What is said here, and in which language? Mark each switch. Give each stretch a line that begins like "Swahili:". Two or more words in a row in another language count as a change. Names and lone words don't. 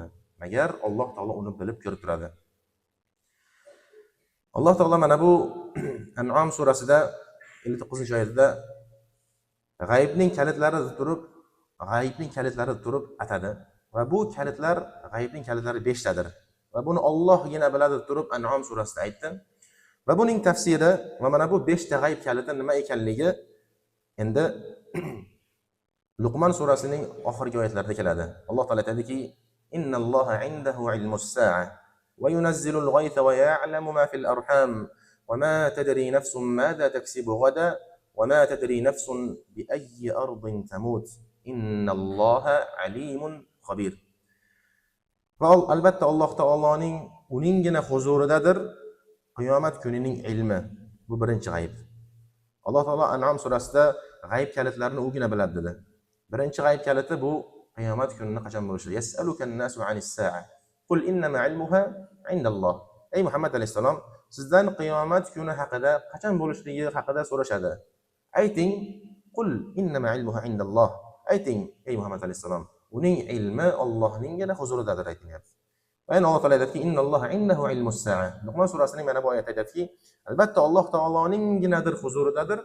Uzbek: Magar Alloh taolo uni bilib ko'rib turadi. Alloh taolo mana bu An'am surasida 59-oyatida g'aybning kalitlari turib atadi va bu kalitlar g'aybning kalitlari 5 tadir va buni Allohgina biladi turib An'am surasida aytdi. Va buning tafsiri va mana bu 5 ta g'ayb kaliti nima ekanligi endi Luqman surasining oxirgi oyatlarida keladi. Alloh taolo aytadiki,
Arabic: إن الله عنده علم الساعة وينزل الغيث ويعلم ما في الأرحام وما تدري نفس ماذا تكسب غدا وما تدري نفس بأي أرض تموت إن الله عليم خبير.
Uzbek: Va albatta Alloh taoloning uningina huzuridadir qiyomat kunining ilmi. Bu birinchi g'ayb. Alloh taolo An'am surasida g'ayb kalitlarini o'gina biladi dedi. Birinchi g'ayb kaliti bu qiyomat kunini qachon bo'lishi.
Arabic: يسألك الناس عن الساعة. قل إنما علمها عند الله.
Uzbek: Ey Muhammad alayhisalom, sizdan qiyomat kuni haqida qachon bo'lishligi haqida so'rashadi.
Arabic: Ayting, قل إنما علمها عند الله.
Uzbek: Ayting, ey Muhammad alayhisalom, uning ilmi Allohninggina huzuridadir ayting. Va yana Alloh taolo aytadiki,
Arabic: إن الله عنده علم الساعة.
Uzbek: Luqmon surasining mana bu oyat aytadiki, albatta Alloh taoloningginadir huzuridadir.